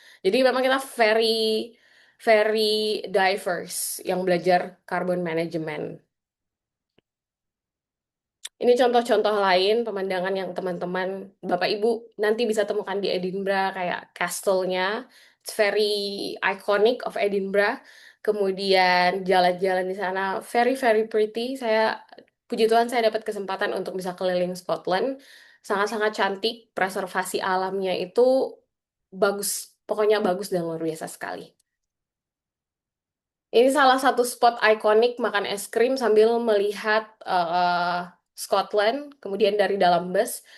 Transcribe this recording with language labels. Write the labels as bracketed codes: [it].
[id] Jadi memang kita [en] very, very diverse [id] yang belajar carbon management. Ini contoh-contoh lain pemandangan yang teman-teman, Bapak Ibu nanti bisa temukan di Edinburgh kayak castle-nya. [en] It's very iconic of Edinburgh. [id] Kemudian jalan-jalan di sana [en] very very pretty. [id] Puji Tuhan saya dapat kesempatan untuk bisa keliling Scotland. Sangat-sangat cantik, preservasi alamnya itu bagus. Pokoknya bagus dan luar biasa sekali. Ini salah satu spot ikonik makan es krim sambil melihat Scotland, kemudian dari dalam bus.